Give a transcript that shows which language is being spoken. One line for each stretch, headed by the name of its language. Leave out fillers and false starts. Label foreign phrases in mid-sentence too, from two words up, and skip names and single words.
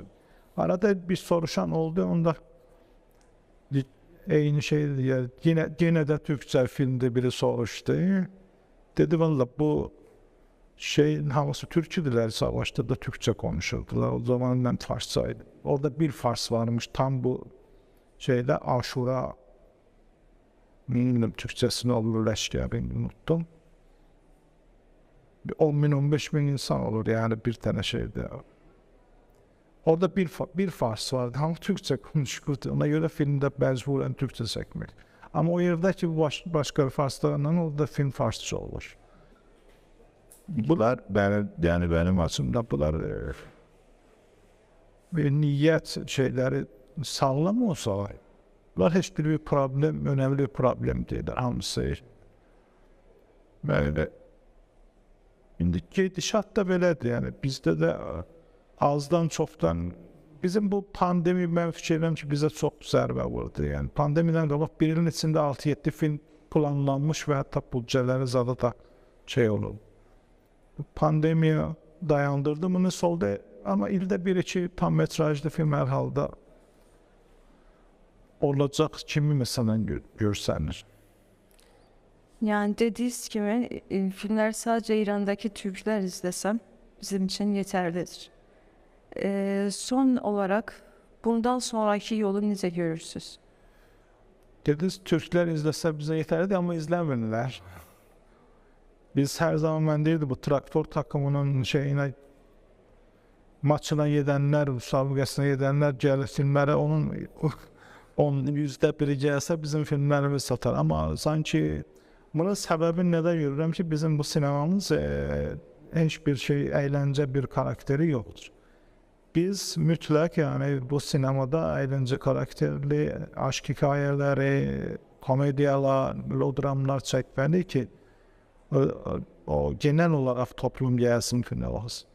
Azerbaijani: Arada bir soruşan oldu, onda eyni şeydir. Yenə də Türkçə filmdə biri soruşdu. Dedi, valla bu şeyin hamısı türküdülər, savaşda da Türkçə konuşurdular.
Turkish: O zaman mən Farsçaydım. Orada bir Fars varmış, tam bu Aşura, bilmiyorum Türkçesini olur, leşkə, ben unuttum. 10.000-15 bin insan olur yani bir tane şeyde. Orada bir Fars vardı, hamı Türkçe konuşurdu. Ona göre filmde mecburen Türkçe çekmek. Ama o yerdeki başka Farslarla orada film Farsça olur. Bunlar benim açımdan bunlar niyyət şeyleri sağlam olsa, bunlar heç bir problem, önemli bir problem deyil.
Azerbaijani: Hamısı böyle. İndi gedişat da belədir, yəni bizdə də azdan çoxdan bizim bu pandemi mən fikir edirəm ki, bizə çox zərbə vurdu. Yəni pandemiyadan qabaq bir ilin içində 6-7 film planlanmış və hətta büdcələri zada da olur. Pandemiya dayandırdı bunu solda, amma ildə 1-2 tam metrajlı film hər halda olacaq kimi məsələn görsənir.
Turkish: Yani dediğiniz gibi filmler sadece İran'daki Türkler izlesem bizim için yeterlidir. Son olarak bundan sonraki yolu necə görürsünüz? Dediniz Türkler izlese bize yeterlidir ama izlemirler. Biz her zaman ben deyirdi bu traktör takımının maçına gedenler, müsabakasına gedenler gəlir filmlere onun %1'i gelse bizim filmlerimiz satar ama sanki
Azerbaijani: bunun səbəbini nədə görürəm ki, bizim bu sinemamız heç bir əyləncə bir karakteri yoxdur. Biz mütləq bu sinemada əyləncə karakterli aşk hikayələri, komediyalar, melodramlar çəkməli ki, o genel olaraq toplum gəlsin filmə olsun.